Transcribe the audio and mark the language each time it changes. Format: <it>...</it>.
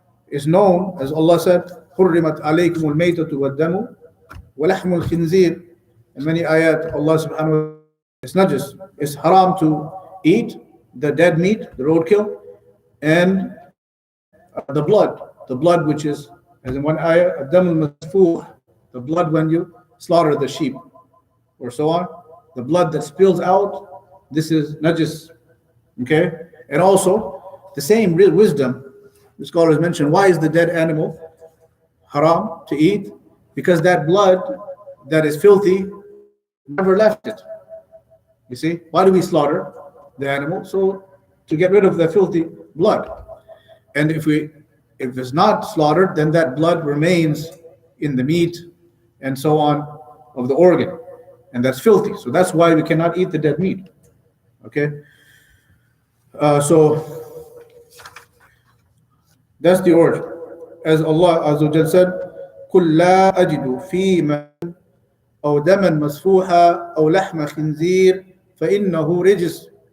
<en>Is known, as Allah said,</en> <ar>حرمت عليكم الميتة والدم ولحم الخنزير.</ar> <en>In many ayat, Allah subhanahu wa ta'ala, it's najis. It's haram to eat the dead meat, the roadkill, and the blood which is, as in one ayah,</en> <ar>الدم المسفوح,</ar> <en>the blood when you slaughter the sheep, or so on. The blood that spills out, this is najis. Okay? And also, the same real wisdom, the scholars mention, why is the dead animal haram to eat? Because that blood that is filthy never left it. You see, why do we slaughter the animal? So to get rid of the filthy blood. And if it's not slaughtered, then that blood remains in the meat and so on of the organ, and that's filthy. So that's why we cannot eat the dead meat. Okay, so that's the origin. As Allah Azza wa Jal said,</en> <ar>قُلْ لَا أَجِدُ فِيمَا أو دما مسفوحا أو لحم خنزير فإنه رجس.</ar>